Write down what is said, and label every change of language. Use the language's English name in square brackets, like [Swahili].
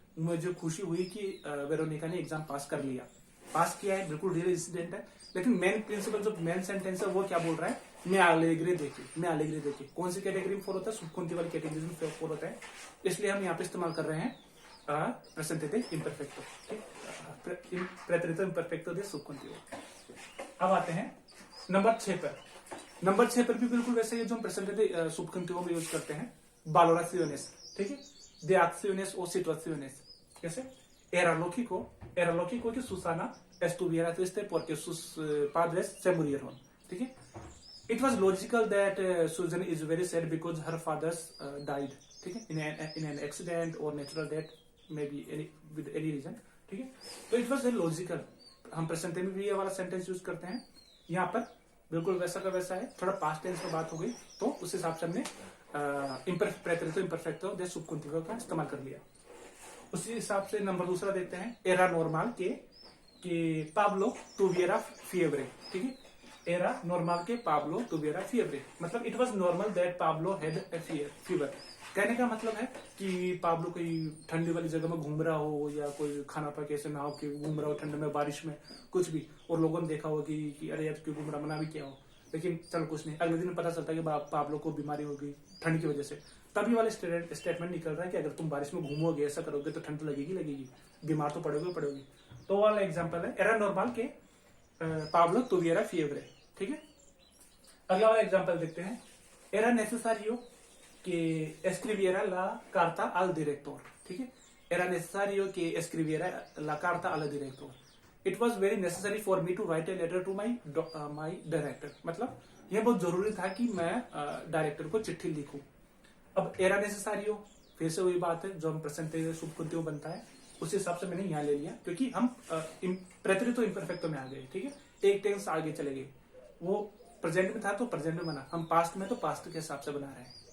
[Hindi] मुझे खुशी हुई कि वेरोनिका ने एग्जाम पास कर लिया. पास किया है, बिल्कुल रियल इंसिडेंट है, लेकिन मेन प्रिंसिपल जो मेन सेंटेंस है वो क्या बोल रहा है, [Spanish] मैं अलेग्रे देके [Hindi] कौन सी कैटेगरी में फॉल होता है, सुबकुंती वाली कैटेगरी में फॉल होता है. इसलिए हम यहाँ पे इस्तेमाल कर रहे हैं प्रेजेंटेटिव इम्परफेक्टो. प्रेटरितो इम्परफेक्टो दे सुबकुंतियो. अब आते हैं नंबर 6 पर. नंबर 6 पर भी बिल्कुल वैसे ही जो हम प्रेजेंटेटिव सुबकुंतियो में यूज करते हैं, valoraciones. ठीक है, [Spanish] de acciones o situaciones. [Hindi] कैसे, [Spanish] era lógico que Susana estuviera triste porque sus padres se murieron. [Hindi] ठीक है, [English] it was logical that Susan is very sad because her fathers died. [Hindi] ठीक है, [English] in an accident or natural death, maybe with any reason. [Hindi] ठीक है, तो [English] it was very logical. [Hindi] हम present में भी ये वाला सेंटेंस यूज करते हैं. यहाँ पर बिल्कुल वैसा का वैसा है, थोड़ा पास्ट टेंस में बात हो गई, तो उस हिसाब से हमने प्रेटरितो इम्परफेक्टो दे सुबकुंतियो का इस्तेमाल कर लिया. उसी हिसाब से नंबर 2 देखते हैं. [Spanish] एरा नॉर्मल के पाब्लो तुविएरा फीवरे. [Hindi] ठीक है, [Spanish] एरा नॉर्मल के पाब्लो तुविएरा फीवरे, [Hindi] मतलब [English] It was normal that Pablo had a fever. [Hindi] कहने का मतलब है कि पाब्लो कोई ठंडी वाली जगह में घूम रहा हो, या कोई खाना पा कैसे ना हो कि घूम रहा हो ठंड में, बारिश में, कुछ भी, और लोगों ने देखा हो कि अरे यार क्यों घूम रहा, मना भी किया हो, लेकिन चल कुछ नहीं. अगले दिन पता चलता है कि पाब्लो को बीमारी हो गई ठंड की वजह से. तभी वाले स्टेटमेंट निकल रहा है कि अगर तुम बारिश में घूमोगे, ऐसा करोगे तो ठंड लगेगी, बीमार तो पड़ोगे. तो वाला एग्जाम्पल है [Spanish] एरा नॉर्मल के पाब्लो तुविएरा फीवरे. [Hindi] ठीक है, अगला वाला एग्जाम्पल देखते हैं. [Spanish] एरा नेसेसारियो que escribiera la carta al director. [Hindi] ठीक है, [Spanish] era necesario que escribiera la carta al director. [English] It was very necessary for me to write a letter to my director. [Hindi] मतलब यह बहुत जरूरी था कि मैं डायरेक्टर को चिट्ठी लिखूं. अब [Spanish] era necesario [Hindi] फिर से वही बात है जो हम प्रेजेंट सुबकुंतियो बनता है, उस हिसाब से मैंने यहाँ ले लिया, क्योंकि हम प्रेटरितो इम्परफेक्टो में आ गए. ठीक है, एक टेंस आगे चले गए, वो प्रेजेंट में था तो प्रेजेंट में बना, हम पास्ट में तो पास्ट के हिसाब से बना रहे हैं।